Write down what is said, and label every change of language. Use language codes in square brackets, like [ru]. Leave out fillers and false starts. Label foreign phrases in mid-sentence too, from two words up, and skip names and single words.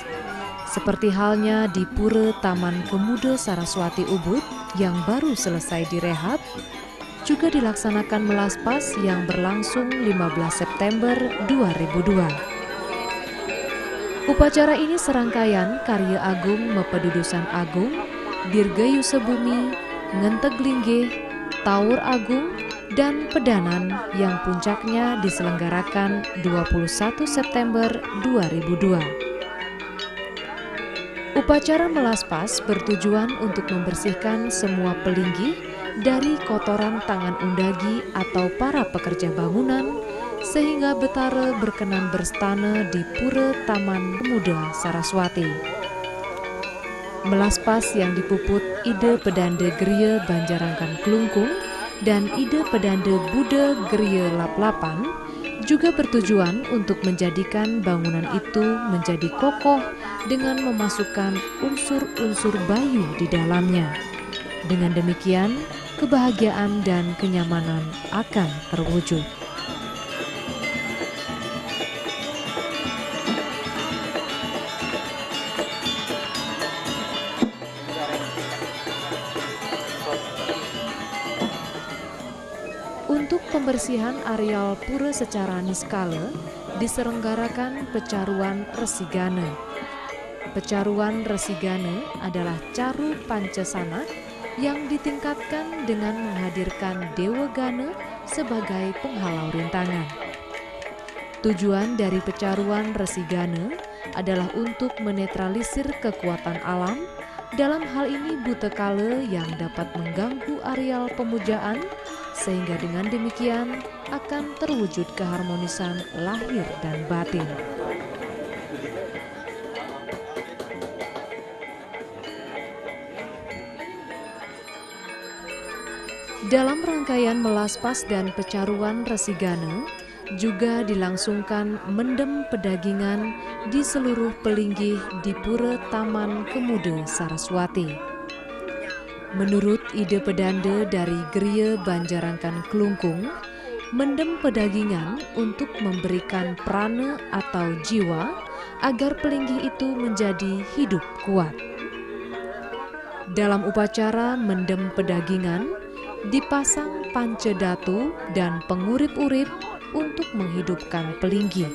[id] Seperti halnya di Pura Taman Kemuda Saraswati Ubud yang baru selesai direhab, juga dilaksanakan melaspas yang berlangsung 15 September 2002. Upacara ini serangkaian karya agung Mepedudusan Agung, Dirgayu Sebumi, Ngenteg Linggih, Tawur Agung, dan Pedanan yang puncaknya diselenggarakan 21 September 2002. Upacara melaspas bertujuan untuk membersihkan semua pelinggih dari kotoran tangan undagi atau para pekerja bangunan, sehingga betara berkenan berstana di Pura Taman Kemuda Saraswati. Melaspas yang dipuput Ide Pedanda Geria Banjarangkan Kelungkung dan Ide Pedanda Buddha Geria Laplapan juga bertujuan untuk menjadikan bangunan itu menjadi kokoh dengan memasukkan unsur-unsur Bayu di dalamnya. Dengan demikian, kebahagiaan dan kenyamanan akan terwujud. Untuk pembersihan areal pura secara niskala, diselenggarakan pecaruan resigana. Pecaruan resigana adalah caru pancasana yang ditingkatkan dengan menghadirkan Dewa Gana sebagai penghalau rintangan. Tujuan dari pecaruan resigana adalah untuk menetralisir kekuatan alam, dalam hal ini buta kala yang dapat mengganggu areal pemujaan, sehingga dengan demikian akan terwujud keharmonisan lahir dan batin. Dalam rangkaian melaspas dan pecaruan resigana, juga dilangsungkan mendem pedagingan di seluruh pelinggih di Pura Taman Kemuda Saraswati. Menurut ide pedanda dari Geria Banjarangkan Kelungkung, mendem pedagingan untuk memberikan prana atau jiwa agar pelinggih itu menjadi hidup kuat. Dalam upacara mendem pedagingan, dipasang pancedatu dan pengurip-urip untuk menghidupkan pelinggih.